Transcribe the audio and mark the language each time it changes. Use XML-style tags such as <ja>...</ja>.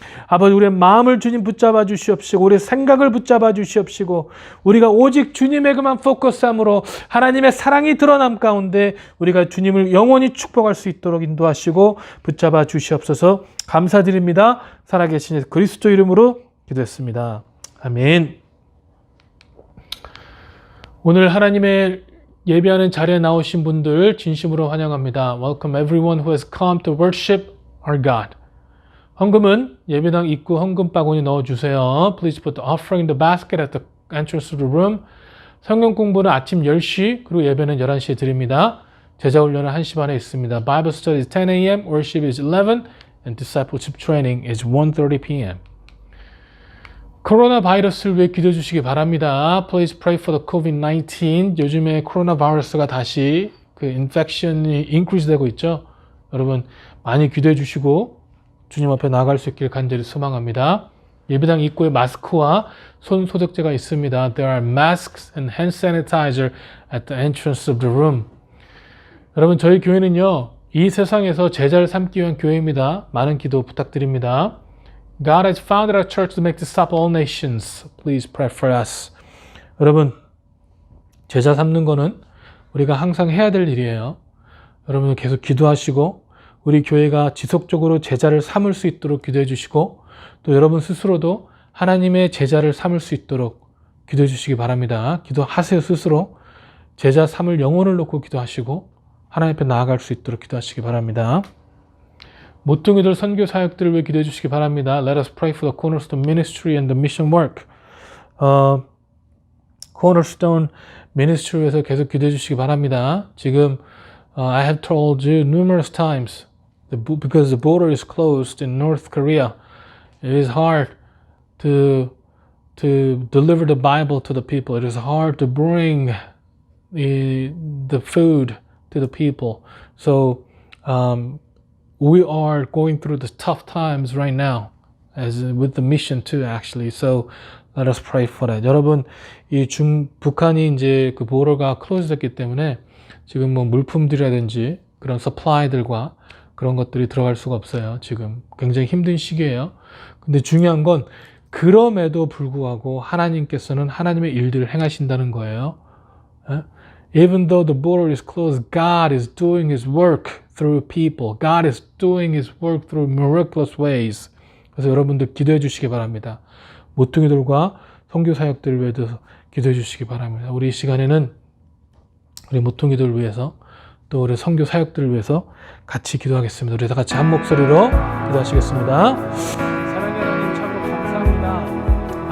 <ko>아버지 우리의 마음을 주님 붙잡아 주시옵시고 우리의 생각을 붙잡아 주시옵시고 우리가 오직 주님에게만 포커스함으로 하나님의 사랑이 드러남 가운데 우리가 주님을 영원히 축복할 수 있도록 인도하시고 붙잡아 주시옵소서. 감사드립니다. 살아계신 예수 그리스도 이름으로 기도했습니다. 아멘. 오늘 하나님의 예배하는 자리에 나오신 분들 진심으로 환영합니다.</ko> <en>Welcome everyone who has come to worship our God.</en> <ko>헌금은 예배당 입구 헌금 바구니 넣어주세요.</ko> <en>Please put the offering in the basket at the entrance to the room.</en> <ko>성경 공부는 아침 10시 그리고 예배는 11시에 드립니다. 제자훈련은 1시 반에 있습니다.</ko> <en>Bible study is 10 a.m., worship is 11, and discipleship training is 1:30 p.m.</en> <ko>코로나 바이러스를 위해 기도해 주시기 바랍니다.</ko> <en>Please pray for the COVID-19.</en> <ko>요즘에 코로나 바이러스가 다시 그 인펙션이 increase 되고 있죠. 여러분 많이 기도해 주시고 주님 앞에 나아갈 수 있길 간절히 소망합니다. 예배당 입구에 마스크와 손 소독제가 있습니다. There are masks and hand sanitizer at the entrance of the room. 여러분 저희 교회는요. 이 세상에서 제자를 삼기 위한 교회입니다. 많은 기도 부탁드립니다.</ko> <en>God has founded our church to make disciples of all nations. Please pray for us.</en> <ko>여러분 제자 삼는 거는 우리가 항상 해야 될 일이에요. 여러분 계속 기도하시고 우리 교회가 지속적으로 제자를 삼을 수 있도록 기도해 주시고 또 여러분 스스로도 하나님의 제자를 삼을 수 있도록 기도해 주시기 바랍니다. 기도하세요. 스스로 제자 삼을 영혼을 놓고 기도하시고 하나님 앞에 나아갈 수 있도록 기도하시기 바랍니다. 모퉁이들 선교 사역들을 위해 기도해 주시기 바랍니다.</ko> <en>Let us pray for the Cornerstone Ministry and the mission work.</en> <ko>Cornerstone Ministry에서 계속 기도해 주시기 바랍니다. 지금</ko> <en>I have told you numerous times because the border is closed in North Korea. It is hard to deliver the Bible to the people. It is hard to bring the food to the people. So we are going through the tough times right now, as with the mission too, actually. So let us pray for that.</en> <ko>여러분, 북한이 이제 그 보더가 클로즈 됐기 때문에 지금 뭐 물품들이라든지 그런 서플라이들과 그런 것들이 들어갈 수가 없어요. 지금 굉장히 힘든 시기예요. 근데 중요한 건 그럼에도 불구하고 하나님께서는 하나님의 일들을 행하신다는 거예요.</ko> <en>Even though the border is closed, God is doing His work through people. God is doing His work through miraculous ways.</en> <ko>그래서 여러분들 기도해 주시기 바랍니다. 모퉁이들과 선교 사역들을 위해서 기도해 주시기 바랍니다. 우리 이 시간에는 우리 모퉁이들을 위해서 또 우리 선교 사역들을 위해서 같이 기도하겠습니다. 우리 다 같이 한 목소리로 기도하시겠습니다. 사랑의 하나님 참으로 감사합니다.</ko>